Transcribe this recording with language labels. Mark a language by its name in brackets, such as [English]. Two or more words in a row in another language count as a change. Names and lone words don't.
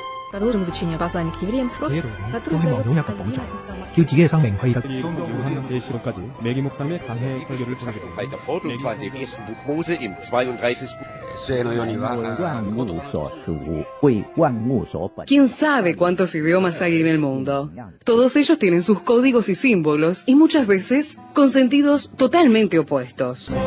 [Russian] Продолжим изучение послания к евреям, который задает [Korean] 계시록까지 매기 목사님의 강해 설교를 전하게 됩니다. [Spanish] 32 ¿Quién sabe cuántos idiomas hay en el mundo? Todos ellos tienen sus códigos y símbolos y muchas veces con sentidos totalmente opuestos.